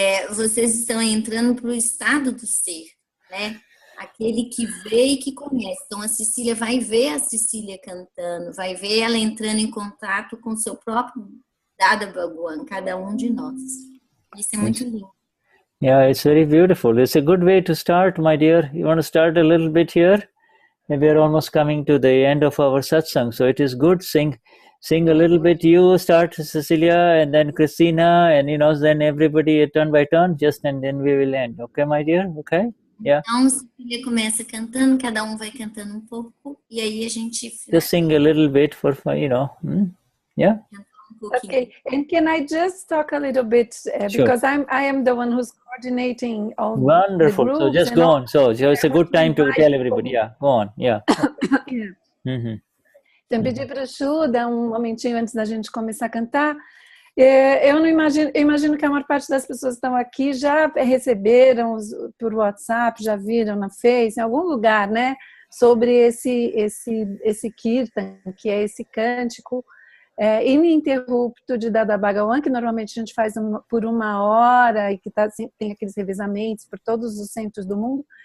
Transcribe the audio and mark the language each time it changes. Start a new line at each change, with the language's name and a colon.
Portuguese: Vocês estão entrando para o estado do ser, né? Aquele que vê e que conhece. Então, a Cecília vai ver a Cecília cantando, vai ver ela entrando em contato com o seu próprio Dada Bhagwan, cada um de nós. Isso é muito lindo.
English: Yeah, it's very beautiful. It's a good way to start, my dear. You want to start a little bit here? We are almost coming to the end of our satsang, so it is good. Sing a little bit. You start, Cecilia, and then Christina, and then everybody turn by turn, and then we will end. Okay, my dear? Okay? Yeah.
Portuguese: Então, Cecilia começa cantando, cada um vai cantando um pouco, e aí a gente...
English: Just sing a little bit for, yeah? Okay, and can I just talk a little bit, because I am the one who's coordinating all Wonderful. the groups. So just go on. So it's a good time to tell everybody. Yeah, go on. Yeah. Yeah.
Portuguese: Então, pedi para o Shuddha um momentinho antes da gente começar a cantar. Eu imagino que a maior parte das pessoas que estão aqui já receberam por WhatsApp, já viram na Face, em algum lugar, né? Sobre esse kirtan, que é esse cântico ininterrupto de Dada Bhagwan, que normalmente a gente faz por 1 hora e que tem aqueles revezamentos por todos os centros do mundo.